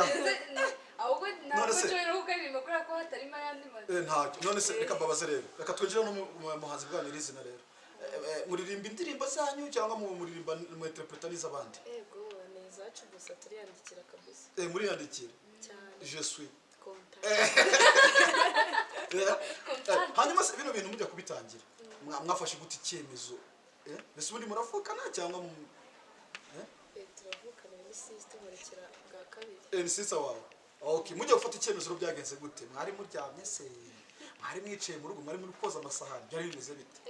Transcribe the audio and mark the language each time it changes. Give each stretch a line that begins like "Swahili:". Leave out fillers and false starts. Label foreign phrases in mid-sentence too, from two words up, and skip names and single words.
Kinyarwanda: ahubwo ntabwo nshobora kukaririmba kubera ko hatarimo ayandi mazina ntacyo none se reka mbabaze rero reka twinjire no mu muhanzi bwanyu izina rero muririmba indirimbo zanyu cyangwa muririmba mu interpreta n'izabandi yego ni izacu gusa turiyandikira kabisa muriyandikira cyane
French: je suis content
Kinyarwanda: hanyuma se bino bintu mujya kubitangira mwafashe gute icyemezo mbese ubundi muravukana cyangwa turavukana muri system murekera bwa kabiri ni sister wawe okay mujya gufata icyemezo byagenze gute mwari muryamye se mwari mwicaye mu rugo mwari muri koza amasahani byari bimeze bite